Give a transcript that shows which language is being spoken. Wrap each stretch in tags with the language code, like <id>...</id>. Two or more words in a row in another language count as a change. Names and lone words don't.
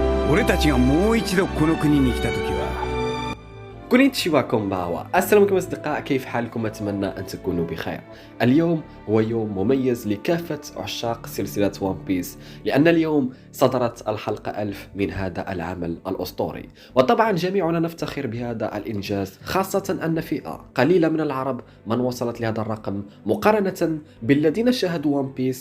<ja>俺たちがもう一度この国に来た時はこんにちは こんばんは.</ja> <ar>السلام عليكم أصدقاء، كيف حالكم؟ أتمنى أن تكونوا بخير. اليوم هو يوم مميز لكافة عشاق سلسلة وان بيس، لأن اليوم صدرت الحلقة 1000 من هذا العمل الأسطوري، وطبعا جميعنا نفتخر بهذا الإنجاز، خاصة أن فئة قليلة من العرب من وصلت لهذا الرقم مقارنة بالذين شاهدوا وان بيس.</ar>